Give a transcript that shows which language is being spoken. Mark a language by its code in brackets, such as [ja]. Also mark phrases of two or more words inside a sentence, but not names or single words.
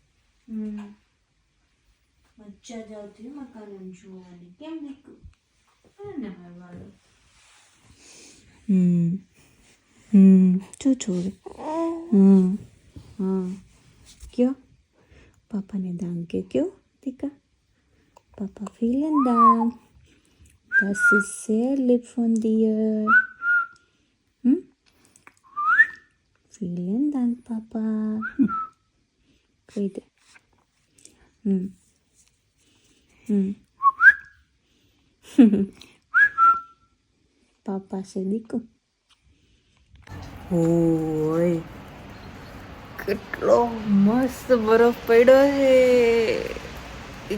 [gu] મજા જ આવતી એમાં કાનુને જોવાની. કેમ દીકું? ને મારવાનું. છોડે. કયો પાપાને દાંગ કે કયો દીકા, પાપા [de] vielen Dank. Das ist sehr lieb von dir. Vielen Dank, Papa. [gu] કહી દે. પાપા છે દીકુ. ઓય, કેટલો મસ્ત બરફ પડ્યો છે.